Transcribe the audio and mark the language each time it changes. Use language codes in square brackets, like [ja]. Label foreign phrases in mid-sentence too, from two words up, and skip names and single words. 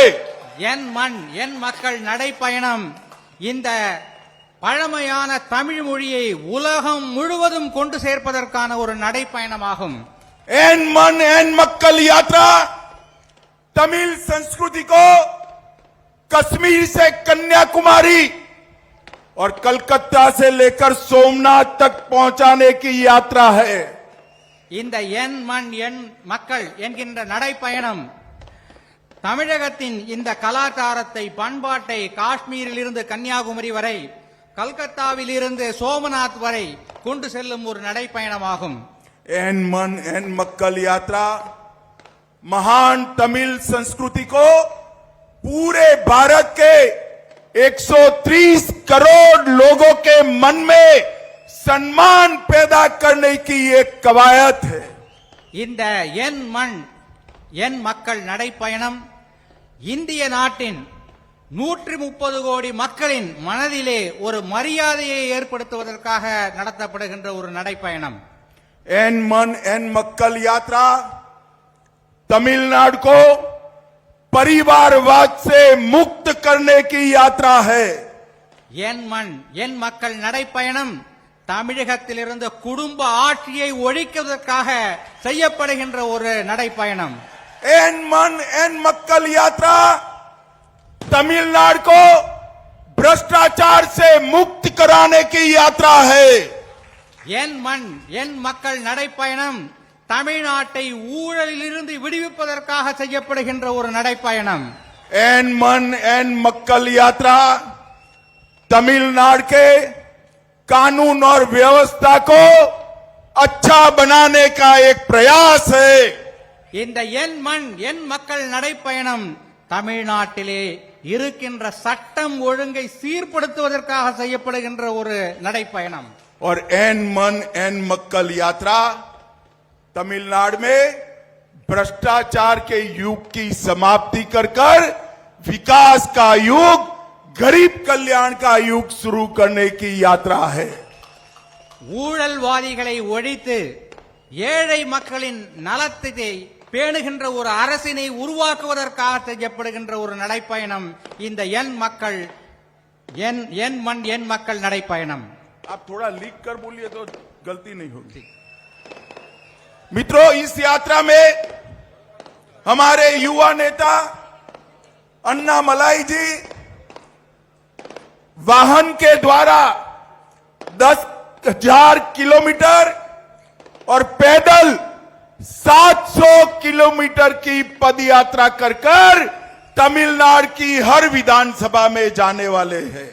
[ta] என் மண் என் மக்கள் நடைப்பயணம் இந்த பழமையான தமிழ் மொழியை உலகம் முழுவதும் கொண்டு சேர்ப்பதற்கான ஒரு நடைப்பயணமாகும். [hi] एन मन एन मक्कल यात्रा तमिल संस्कृति को कश्मीर से कन्याकुमारी और कलकत्ता से लेकर सोमनाथ तक पहुंचाने की यात्रा है. [ta] இந்த என் மண் என் மக்கள் என்கின்ற நடைப்பயணம் தமிழகத்தின் இந்த கலாச்சாரத்தை பண்பாட்டை காஷ்மீரில் இருந்து கன்னியாகுமரி வரை கல்கத்தாவில் இருந்து சோமநாத் வரை கொண்டு செல்லும் ஒரு நடைப்பயணமாகும். [hi] एन मन एन मक्कल यात्रा महान तमिल संस्कृति को पूरे भारत के 130 करोड़ लोगों के मन में सम्मान पैदा करने की एक कवायद है. [ta] இந்த என் மண் என் மக்கள் நடைப்பயணம் இந்திய நாட்டின் 130 கோடி மக்களின் மனதிலே ஒரு மரியாதையை ஏற்படுத்துவதற்காக நடத்தப்படுகின்ற ஒரு நடைப்பயணம். [hi] एन मन एन मक्कल यात्रा तमिलनाडु को परिवारवाद से मुक्त करने की यात्रा है. [ta] என் மண் என் மக்கள் நடைப்பயணம் தமிழகத்திலிருந்து குடும்ப ஆட்சியை ஒழிக்குவதற்காக செய்யப்படுகின்ற ஒரு நடைப்பயணம். [hi] एन मन एन मक्कल यात्रा तमिलनाडु को भ्रष्टाचार से मुक्त कराने की यात्रा है. [ta] என் மண் என் மக்கள் நடைப்பயணம் தமிழ்நாட்டை ஊழலிலிருந்து விடுவிப்பதற்காக செய்யப்படுகின்ற ஒரு நடைப்பயணம். [hi] एन मन एन मक्कल यात्रा तमिलनाडु के कानून और व्यवस्था को अच्छा बनाने का एक प्रयास है. [ta] இந்த என் மண் என் மக்கள் நடைப்பயணம் தமிழ்நாட்டிலே இருக்கின்ற சட்டம் ஒழுங்கை சீர்படுத்துவதற்காக செய்யப்படுகின்ற ஒரு நடைப்பயணம். [hi] और एन मन एन मक्कल यात्रा तमिलनाडु में भ्रष्टाचार के युग की समाप्ति कर विकास का युग गरीब कल्याण का युग शुरू करने की यात्रा है. [ta] ஊழல்வாதிகளை ஒழித்து ஏழை மக்களின் நலத்தை பேணுகின்ற ஒரு அரசினை உருவாக்குவதற்காக செய்யப்படுகின்ற ஒரு நடைப்பயணம் இந்த என் மக்கள் என் மண் என் மக்கள் நடைப்பயணம். [hi] आप थोड़ा लिख कर बोलिए तो गलती नहीं होगी. मित्रों, इस यात्रा में हमारे युवा नेता अन्नामलाई जी वाहन के द्वारा 10,000 किलोमीटर और पैदल 700 किलोमीटर की पद यात्रा कर तमिलनाडु की हर विधानसभा में जाने वाले हैं.